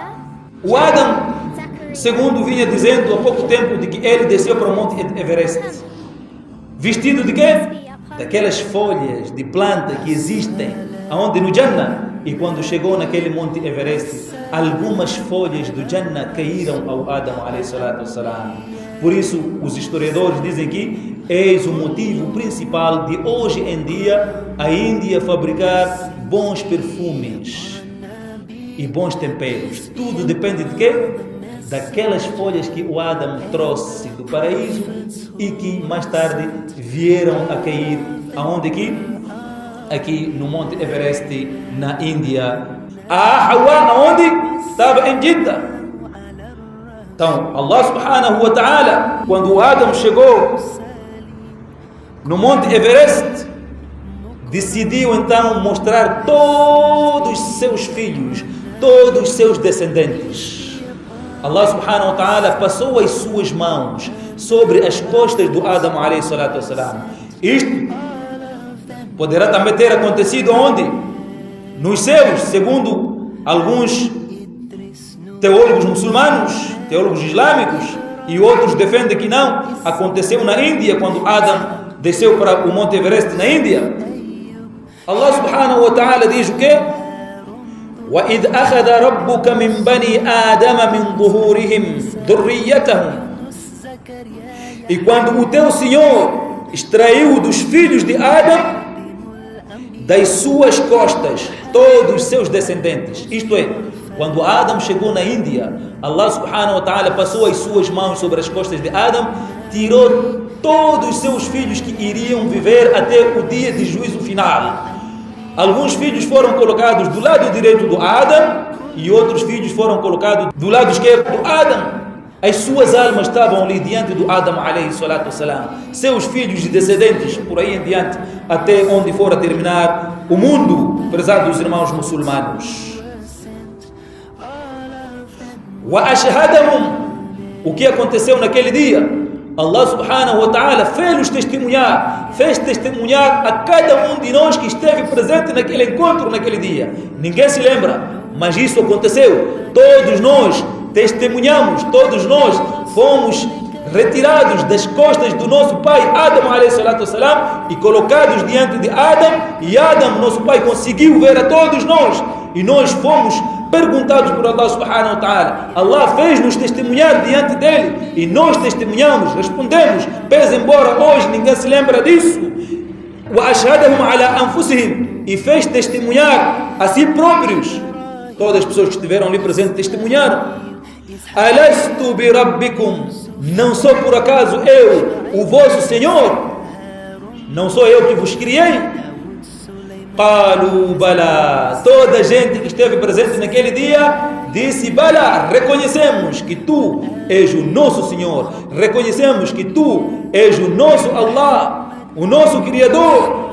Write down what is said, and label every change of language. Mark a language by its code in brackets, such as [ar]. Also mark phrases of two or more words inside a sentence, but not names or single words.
[pt] O Adam, segundo vinha dizendo há pouco tempo, de que ele desceu para o Monte Everest. Vestido de quê? Daquelas folhas de planta que existem aonde no Jannah. E quando chegou naquele Monte Everest, algumas folhas do Jannah caíram ao Adam [ar] عليه الصلاة والسلام. [pt] Por isso, os historiadores dizem que eis o motivo principal de hoje em dia a Índia fabricar bons perfumes e bons temperos. Tudo depende de quê? Daquelas folhas que o Adam trouxe do paraíso e que mais tarde vieram a cair aonde aqui no Monte Everest, na Índia. A Hawa aonde? Estava em Jeddah. Então, Allah [ar] سبحانه وتعالى, [pt] quando o Adam chegou no Monte Everest, decidiu então mostrar todos os seus filhos, todos os seus descendentes. Allah [ar] سبحانه وتعالى [pt] passou as suas mãos sobre as costas do Adam [ar] عليه الصلاة والسلام. [pt] Isto poderá também ter acontecido onde? Nos céus, segundo alguns teólogos muçulmanos, teólogos islâmicos, e outros defendem que não. Aconteceu na Índia, quando Adam desceu para o Monte Everest na Índia. Allah [ar] سبحانه وتعالى [pt] diz o quê? [ar] وَإِذْ أَخَذَ رَبُّكَ مِنْ بَنِي آدَمَ مِنْ ظُهُورِهِمْ ذُرِّيَّتَهُمْ. [pt] E quando o teu Senhor extraiu dos filhos de Adam, das suas costas, todos os seus descendentes. Isto é, quando Adam chegou na Índia, Allah [ar] سبحانه وتعالى [pt] passou as suas mãos sobre as costas de Adam, tirou todos os seus filhos que iriam viver até o dia de juízo final. Alguns filhos foram colocados do lado direito do Adam e outros filhos foram colocados do lado esquerdo do Adam. As suas almas estavam ali diante do Adam [ar] عليه الصلاة والسلام. [pt] Seus filhos e descendentes por aí em diante, até onde for a terminar o mundo, prezados irmãos muçulmanos. [ar] وأشهدهم. [pt] O que aconteceu naquele dia? Allah [ar] سبحانه وتعالى [pt] fez testemunhar a cada um de nós que esteve presente naquele encontro, naquele dia. Ninguém se lembra, mas isso aconteceu. Todos nós testemunhamos, todos nós fomos retirados das costas do nosso pai Adam [ar] عليه الصلاة والسلام [pt] e colocados diante de Adam, e Adam, nosso pai, conseguiu ver a todos nós, e nós fomos perguntados por Allah [ar] سبحانه وتعالى. [pt] Allah fez-nos testemunhar diante dele e nós testemunhamos, respondemos, pese embora hoje ninguém se lembra disso. [ar] وأشهدهم على أنفسهم, [pt] e fez testemunhar a si próprios. Todas as pessoas que estiveram ali presentes testemunharam. [ar] ألست بربكم, [pt] não sou por acaso eu o vosso Senhor? Não sou eu que vos criei? [ar] قالوا بلى, [pt] toda a gente que esteve presente naquele dia disse: bala, reconhecemos que tu és o nosso Senhor, reconhecemos que tu és o nosso Allah, o nosso Criador.